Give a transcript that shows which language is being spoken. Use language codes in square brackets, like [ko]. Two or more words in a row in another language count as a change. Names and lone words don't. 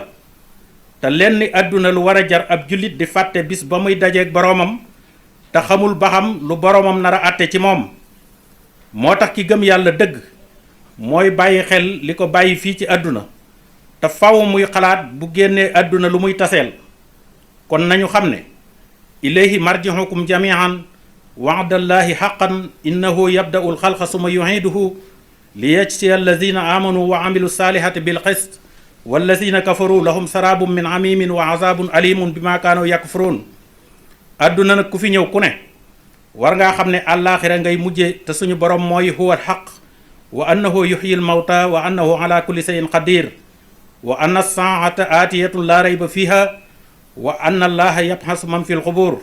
[wo] te lenn àdduna lu war a jar ab jullit di fàtte bis ba muy dajeeg boroomam te xamul ba xam lu boroomam nar a àtte ci moom. moo tax ki gëm yàlla dëgg mooy bàyyi xel li ko bàyyi fii ci àdduna te faw muy xalaat bu génnee àdduna lu muy taseel. kon nañu xam ne [ar] إليه مرجعكم جميعا وعد الله حقا إنه يبدأ الخلق ثم يعيده ليجزي الذين آمنوا وعملوا الصالحات بالقسط والذين كفروا لهم شراب من حميم وعذاب أليم بما كانوا يكفرون. [wo] àdduna nag ku fi ñëw ku ne war ngaa xam ne àllaaxira ngay mujje te suñu borom mooy [ar] هو الحق وأنه يحيي الموتى وأنه على كل شيء قدير وأن الساعة آتية لا ريب فيها وأن الله يبعث من في القبور.